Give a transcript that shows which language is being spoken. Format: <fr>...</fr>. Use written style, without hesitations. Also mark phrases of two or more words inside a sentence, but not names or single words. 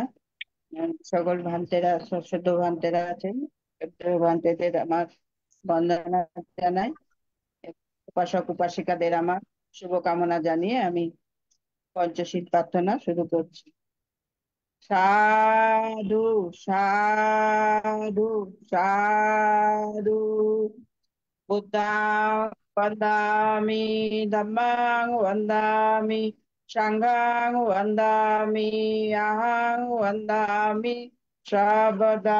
<bn>সকল ভান্তেরা, সশ্রদ্ধ ভান্তেরা আছেন, ভান্তেদের আমার বন্দনা জানাই। উপাসক উপাসিকাদের আমার শুভকামনা জানিয়ে আমি পঞ্চশীল প্রার্থনা শুরু করছি।</bn> <pi>সাধু সাধু সাধু। বুদ্ধাং বন্দামি ধম্মাং বন্দামি সাংঘাং বন্দামি আহাং বন্দামি সর্বদা।</pi>